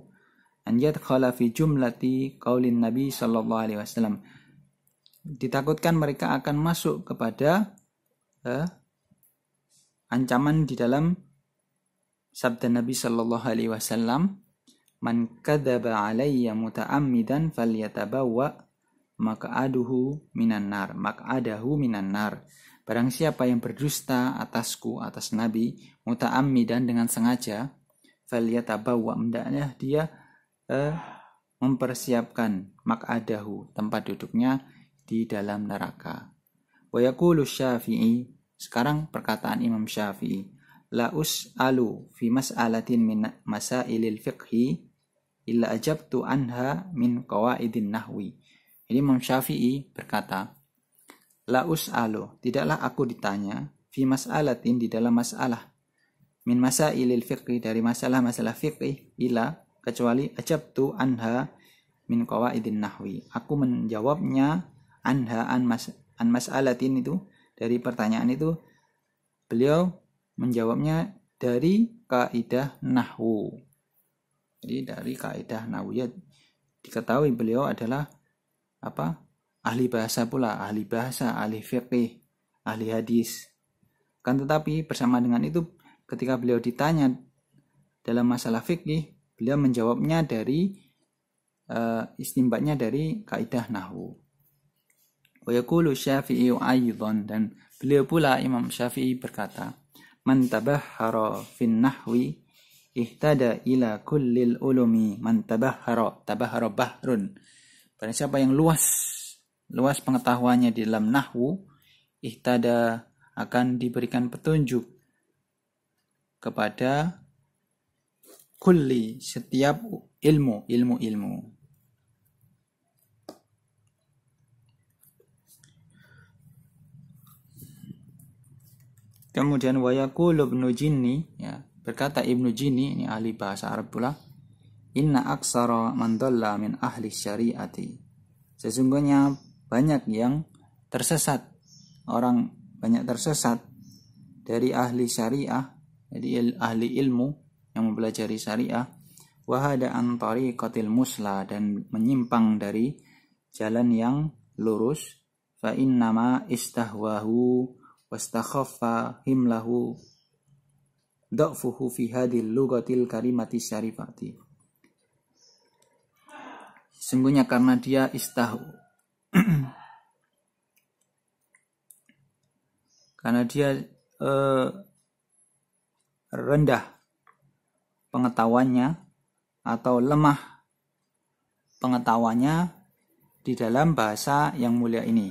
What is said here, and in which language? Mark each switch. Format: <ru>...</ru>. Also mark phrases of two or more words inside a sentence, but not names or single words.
<ar>أن يدخل في جملة قول النبي صلى الله عليه وسلم,</ar> <id>ditakutkan mereka akan masuk kepada ancaman di dalam sabda Nabi</id> <ar>صلى الله عليه وسلم, من كذب علي متعمدا فليتبوأ مقعده من النار.</ar> <id>Barang siapa yang berdusta atasku, atas Nabi, muta'ammidan, dengan sengaja, falyatabawwa, hendaknya dia mempersiapkan maq'adahu, tempat duduknya di dalam neraka.</id> <ar>ويقول الشافعي,</ar> <id>sekarang perkataan Imam Syafi'i,</id> <ar>لا أسأل في مسألة من مسائل الفقه إلا أجبت عنها من قواعد النحو.</ar> <id>Jadi Imam Syafi'i berkata,</id> <ar>لا أسأل,</ar> <id>tidaklah aku ditanya,</id> <ar>في مسألة,</ar> <id>di dalam masalah,</id> <ar>من مسائل الفقه,</ar> <id>dari masalah-masalah fiqih, ila, kecuali</id> <ar>أجبت عنها من قواعد النحو,</ar> <id>aku menjawabnya,</id> <ar>عنها عن مسألة</ar> <id>itu, dari pertanyaan itu, beliau menjawabnya dari kaidah nahwu. Jadi dari kaidah nahwu, ya diketahui beliau adalah ahli bahasa pula, ahli bahasa, ahli fiqih, ahli hadis. Kan tetapi bersama dengan itu, ketika beliau ditanya dalam masalah fiqih, beliau menjawabnya dari istinbatnya dari kaidah nahwu.</id> <ar>ويقول الشافعي أيضا,</ar> <id>dan beliau pula Imam Syafi'i berkata,</id> <ar>من تبحر في النحو اهتدى إلى كل العلوم من تبحر بحر.</ar> <id>Barang siapa yang luas pengetahuannya di dalam nahwu, ihtada, akan diberikan petunjuk kepada kulli, setiap ilmu. Kemudian</id> <ar>ويقول</ar> <id>Ibnu Jinni, berkata Ibnu Jinni, ini ahli bahasa Arab pula,</id> <ar>إن أكثر من ضل من أهل الشريعة,</ar> <id>sesungguhnya banyak yang tersesat, banyak tersesat dari ahli syariah, jadi ahli ilmu yang mempelajari syariah,</id> <ar>وحاد عن الطريقة المثلى,</ar> <id>dan menyimpang dari jalan yang lurus,</id> <ar>فإنما استهواه واستخف حلمه ضعفه في هذه اللغة الكريمة الشريفة.</ar> <id>Sesungguhnya karena dia karena dia rendah pengetahuannya atau lemah pengetahuannya di dalam bahasa yang mulia ini.</id>